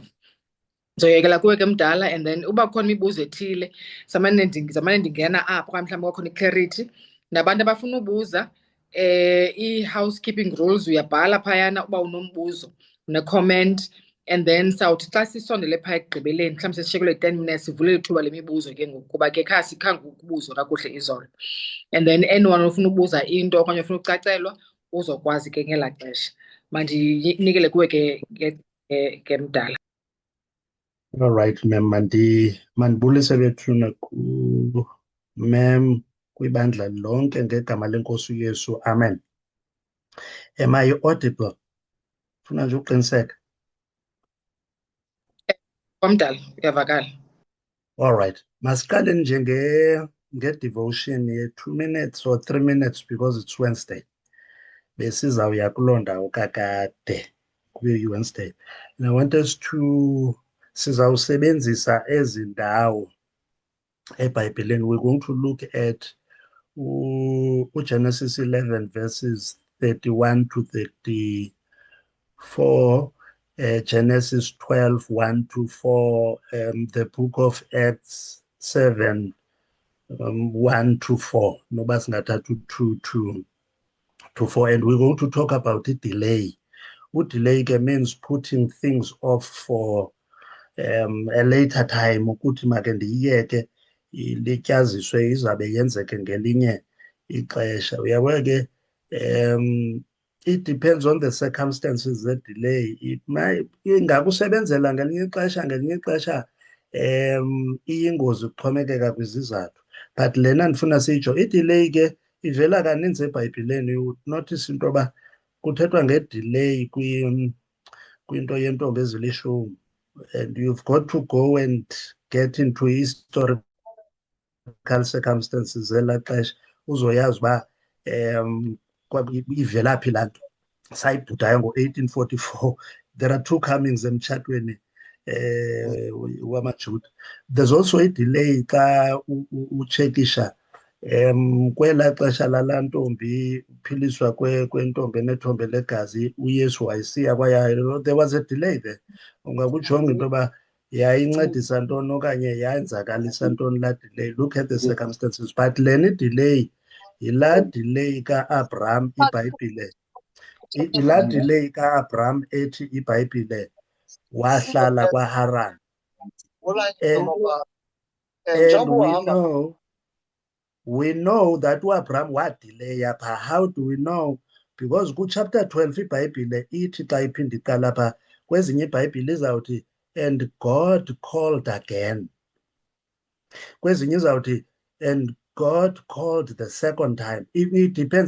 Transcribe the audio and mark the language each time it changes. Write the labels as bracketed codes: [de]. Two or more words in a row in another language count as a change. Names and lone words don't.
[xh] Ndizoyekela kuwe ke mdala, [en] and then [xh] uba khona imibuzo ethile zamane ndingena apho okanye mhlawumbi kwakhona i-clarity. Nabantu abafuna ubuza i- [en] housekeeping rules [xh] uyabhala phayana uba unombuzo une-comment, [en] and then [xh] sawuthi xa sisondele phaa ekugqibeleni mhlawumbi sesishiye kule 10 minutes sivule ithuba lemibuzo ke ngoku, kuba ke khange ukubuzwa kakuhle izolo. [en] And then anyone [xh] ofuna ubuza into okanye ofuna ucacelwa uzokwazi ke ngelaa xesha. Mandinikele kuwe ke mdala. [en] All right, ma'am. [xh] Mandibulise bethuna ma'am kwibandla lonke ngegama lenkosi uYesu. [en] Amen. Am I audible? [xh] Funa nje uqiniseka. Mdala uyavakala. [en] All right. [xh] Masiqale nje nge-devotion [en] ye-2 minutes or 3 minutes because it's Wednesday. [xh] Besizawuya kuloo ndawo kakade kwi-Wednesday. [en] And I want us to [xh] sizawusebenzisa ezi ndawo eBhayibhileni. [en] We're going to look at Genesis 11 verses 31 to 34, Genesis 12, 1 to 4, the book of Acts 7, 1 to 4. [xh] Noba singathatha 2 to 4. [en] And we're going to talk about delay. Delay means putting things off for a later time, [xh] ukuthi make ndiyiyeke lityaziswe izabe yenzeke ngelinye ixesha. Uyabona ke [en] it depends on the circumstances ze-delay. [xh] Ingakusebenzela ngelinye ixesha iyingozi kuxhomekeka kwizizathu. But lena ndifuna sitsho i-delay ke ivela kaninzi eBhayibhileni. [en] You would notice [xh] into yoba kuthethwa nge-delay kwinto yentombi ezilishumi, [en] and you've got to go and get into historical circumstances [xh] zelaa xesha uzoyazi uba ivela phi laa nto. Sayibhudayo ngo-1844. [en] There are two comings [xh] emtshatweni wamaJuda. [en] There's also a delay [xh] xa utshekisha kwelaa xesha lalaa ntombi uphiliswa kwentombi enethombe legazi uYesu wayesiya kwaye [en] there was a delay there. [xh] Ungakujonga into yoba yayincedisa ntoni okanye yayenzakalisa ntoni laa delay. [en] Look at the circumstances. [xh] But lena idelay yilaa delay kaAbraham iBhayibhile. Yilaa delay kaAbraham ethi iBhayibhile wahlala kwaHaran. [en] And we know that [xh] uAbraham wadelaya pha. [en] How do we know? Because [xh] kuchapter 12 iBhayibhile ithi xa iphinda iqala pha, kwezinye iBhayibhile izawuthi [en] and God called again. [xh] Kwezinye izawuthi [en] and God called the second time. It depends.